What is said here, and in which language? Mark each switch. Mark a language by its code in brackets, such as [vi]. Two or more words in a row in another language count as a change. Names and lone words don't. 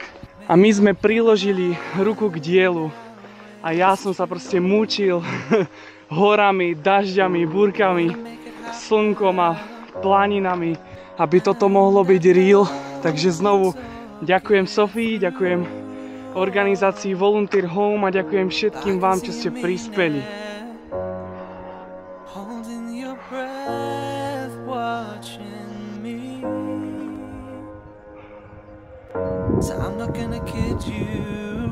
[sk] A my sme priložili ruku k dielu a ja som sa proste múčil horami, dažďami, búrkami, slnkom a planinami, aby toto mohlo byť real. Takže znovu ďakujem Sofii, ďakujem organizácii Volunteer Home a ďakujem všetkým vám, čo ste prispeli. [en] So I'm not gonna kid you.